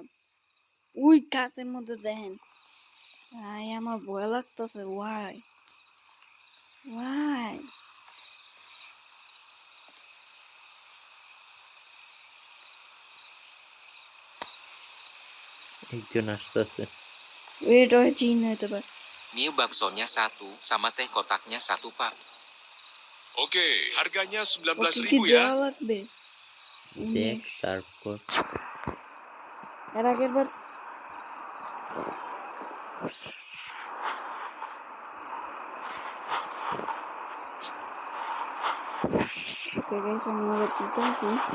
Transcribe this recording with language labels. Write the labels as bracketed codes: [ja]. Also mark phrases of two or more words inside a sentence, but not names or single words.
[bn] ওই কাচের মধ্যে দেখেন ভাই, আমার ভয় লাগতেছে। ওয়াই ওয়াই? একজন আসতেছে। এটা হয় জিন হইতে পারে। [id] Mie baksonya 1 sama teh kotaknya 1 pak. Oke, harganya [bn] ওকে কি [id] 19.000 ya. [bn] দেওয়া লাগবে? দেখ সার্ভ কর। এর আগের বার [en] okay guys [bn] আমি এবার দিতে আছি